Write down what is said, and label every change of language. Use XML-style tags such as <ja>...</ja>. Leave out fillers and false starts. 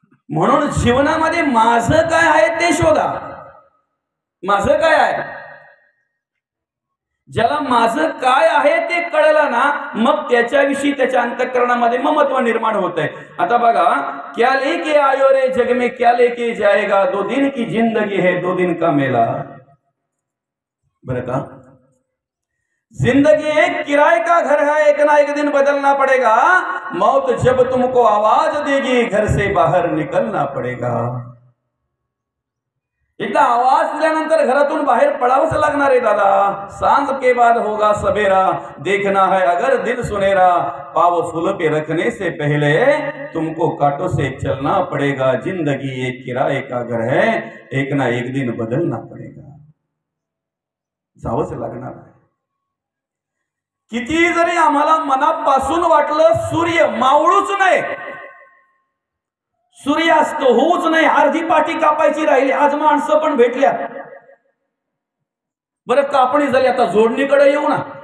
<mr>म्हणून जीवनामध्ये माझं काय आहे ते शोधा. माझं काय आहे? ज्याला माझं काय आहे ते कळलं ना, मग त्याच्याविषयी त्याच्या अंतःकरणामध्ये ममत्व निर्माण होत आहे. आता बघा,</mr> <hi>क्या लेके आयो रे जग में क्या लेके जाएगा, 2 दिन की जिंदगी है 2 दिन का मेला.</hi> <mr>बरं का,</mr> <hi>जिंदगी एक किराए का घर है, एक ना एक दिन बदलना पड़ेगा. मौत जब तुमको आवाज देगी घर से बाहर निकलना पड़ेगा.</hi> <mr>एकदा आवाज दिल्यानंतर घरातून बाहेर पडावंच लागणार आहे दादा.</mr> <hi>सांझ के बाद होगा सबेरा, देखना है अगर दिल सुनेरा, पाव फूल पे रखने से पहले तुमको कांटों से चलना पड़ेगा. जिंदगी एक किराए का घर है, एक ना एक दिन बदलना पड़ेगा.</hi> <mr>जावंच लागणार आहे. किती जरी आम्हाला मनापासून वाटलं सूर्य मावळूच नाही, सूर्यास्त होऊच नाही, अर्धी पाठी कापायची राहिली. आज माणसं पण भेटल्या, बरं कापणी झाली, आता जोडणीकडे येऊ ना.</mr>